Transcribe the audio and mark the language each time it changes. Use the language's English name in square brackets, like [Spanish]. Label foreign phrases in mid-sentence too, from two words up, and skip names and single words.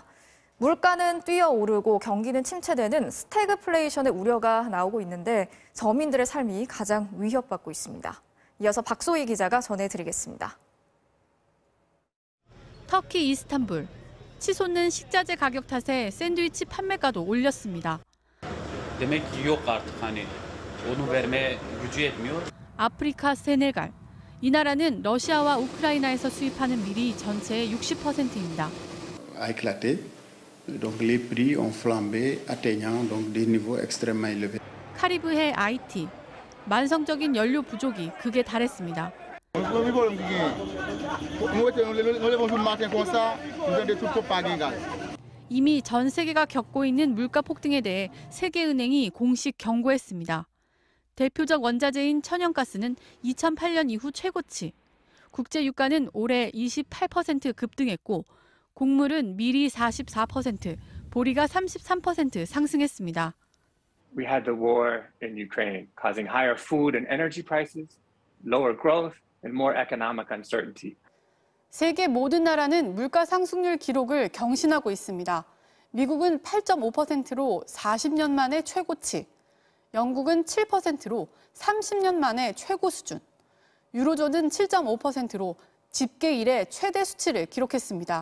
[Korean] 물가는 뛰어오르고 경기는 침체되는 스태그플레이션의 우려가 나오고 있는데 서민들의 삶이 가장 위협받고 있습니다. 이어서 박소희 기자가 전해드리겠습니다. 터키 이스탄불. 치솟는 식자재 가격 탓에 샌드위치 판매가도 올렸습니다. [Turkish] Demek ki yok artık hani onu vermeye gücü yetmiyor. [Korean] 아프리카 세네갈. 이 나라는 러시아와 우크라이나에서 수입하는 밀이 전체의 60%입니다. [French] a éclaté. Donc les prix ont flambé, atteignant donc des niveaux extrêmement élevés. [Korean] 카리브해 아이티. 만성적인 연료 부족이 극에 달했습니다. 이미 전 세계가 겪고 있는 물가 폭등에 대해 세계은행이 공식 경고했습니다. 대표적 원자재인 천연가스는 2008년 이후 최고치. 국제 유가는 올해 28% 급등했고 곡물은 밀이 44%, 보리가 33% 상승했습니다. [English] We had the war in Ukraine, causing higher food and energy prices, lower growth, and more economic uncertainty. [Korean] 세계 모든 나라는 물가 상승률 기록을 경신하고 있습니다. 미국은 8.5%로 40년 만에 최고치, 영국은 7%로 30년 만에 최고 수준, 유로존은 7.5%로 집계 이래 최대 수치를 기록했습니다.